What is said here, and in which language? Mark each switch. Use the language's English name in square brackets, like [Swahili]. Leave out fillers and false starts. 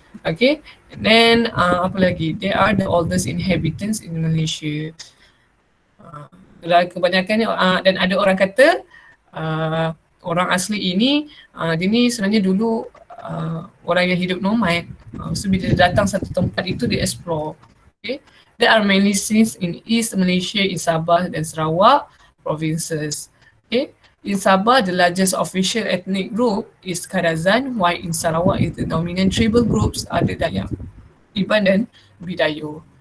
[English] Okay, and then [Malay] apa lagi, [English] they are the oldest inhabitants in Malaysia. [Malay] Kebanyakannya dan ada orang kata orang asli ini dia ni sebenarnya dulu orang yang hidup nomad. So bila dia datang satu tempat itu dia explore. [English] Okay, there are many scenes in East Malaysia, in Sabah dan Sarawak provinces. Okay, in Sabah the largest official ethnic group is Kadazan, while in Sarawak is the dominant tribal groups are the Dayak, Iban dan Bidayu.